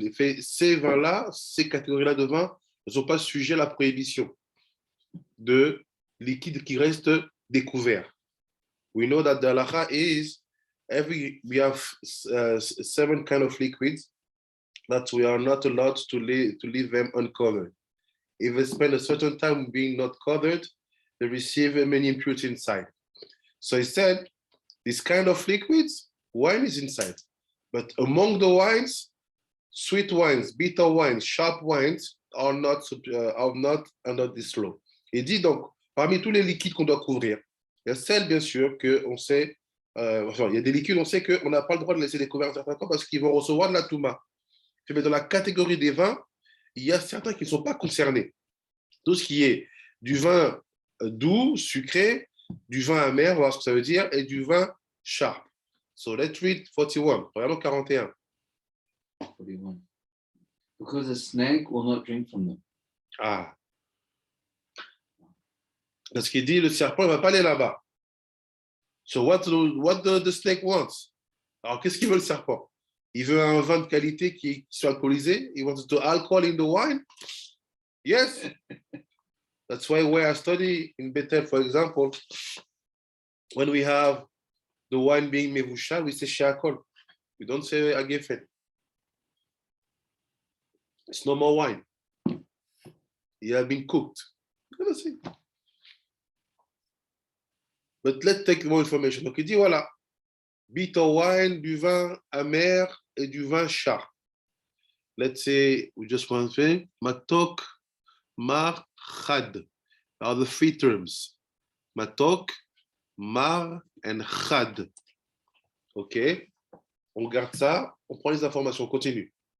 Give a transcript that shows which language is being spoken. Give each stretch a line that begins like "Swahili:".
French: Il fait, ces vins-là, ces catégories-là de vins ne sont pas sujets à la prohibition de liquides qui restent découverts.
English: We know that the halacha is we have 7 kind of liquids that we are not allowed to leave them uncovered. If they spend a certain time being not covered, they receive many impurities inside. So he said, this kind of liquids, wine is inside. But among the wines, sweet wines, bitter wines, sharp wines are not under this law.
French: Il dit donc, parmi tous les liquides qu'on doit couvrir, il y a celles, bien sûr, qu'on sait, il y a des liquides, on sait qu'on n'a pas le droit de laisser découvrir un certain temps parce qu'ils vont recevoir de la touma. Mais dans la catégorie des vins, il y a certains qui ne sont pas concernés. Tout ce qui est du vin doux, sucré, du vin amer, voir ce que ça veut dire, et du vin sharp.
English: So let's read 41.
French: Regardons 41.
English: 41. Because a snake will not drink from them. Ah.
French: Parce qu'il dit, le serpent ne va pas aller là-bas.
English: So what the snake wants?
French: Alors, qu'est-ce qu'il veut le serpent? Il veut un vin de qualité qui soit alcoolisé?
English: He wants to alcohol in the wine? Yes. That's why where I study in Bethel, for example, when we have the wine being mevushal, we say sheakol. We don't say agefen. It's no more wine. It has been cooked. You're gonna see. But let's take more information.
French: Donc il dit voilà,
English: bitter wine,
French: du vin amer et du vin sharp.
English: Let's say we just want to say matok, mar, chad are the three terms.
French: Matok, mar and chad. Ok, on garde ça, on prend les informations, on continue.